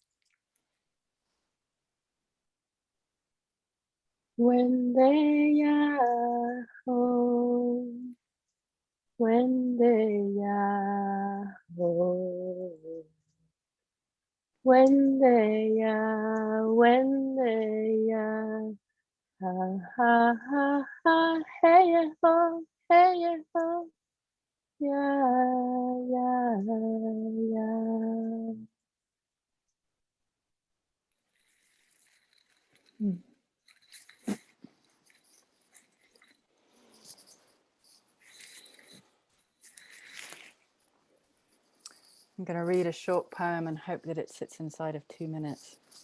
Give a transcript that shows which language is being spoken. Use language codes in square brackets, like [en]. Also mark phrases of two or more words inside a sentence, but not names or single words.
[en] When they are home, when they are home, when they are, ha ha ha ha, hey ho, yeah, yeah, yeah. I'm going to read a short poem and hope that it sits inside of 2 minutes.